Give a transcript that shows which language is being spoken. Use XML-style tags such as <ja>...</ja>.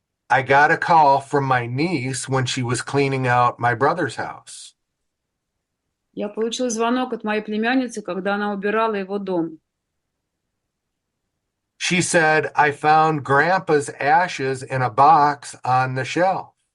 <en>I got a call from my niece when she was cleaning out my brother's house.</en> <ru>Я получила звонок от моей племянницы, когда она убирала его дом.</ru> <en>She said, I found Grandpa's ashes in a box on the shelf.</en>